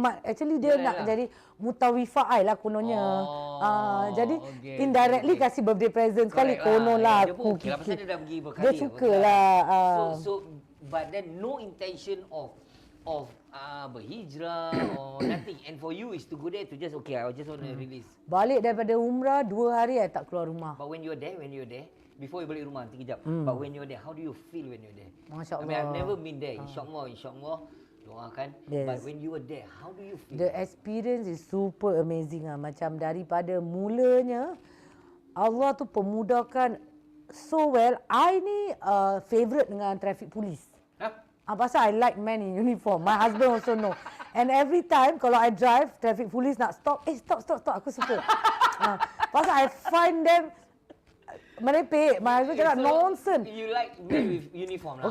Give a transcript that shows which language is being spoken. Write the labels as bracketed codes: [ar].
[ms] Actually dia nak jadi mutawifah I lah kononnya. Jadi indirectly kasih birthday present sekali. Konon lah aku. Dia pasal dia dah pergi berkali. Dia suka lah. [en] So, but then no intention of berhijrah or nothing. And for you is to go there to just, okay, I just want to release. [ms] Balik daripada umrah 2 hari I tak keluar rumah. [en] But when you're there, before you [ms] balik rumah, nanti kejap. [en] But when you're there, how do you feel when you're there? [ms] Masya Allah. [en] I mean, I've never been there. [ms] InsyaAllah. Doakan. [en] Yes. But when you were there, how do you feel? The experience is super amazing lah. [ms] Macam daripada mulanya, Allah tu pemudahkan [en] so well. I ni favourite dengan traffic police. Pasal I like men in uniform. My husband also know. And every time kalau I drive, traffic police nak stop. [ms] Stop. Aku suka. Pasal [en] I find them [ms] merepek. [en] My husband cakap nonsense. You like men with uniform lah.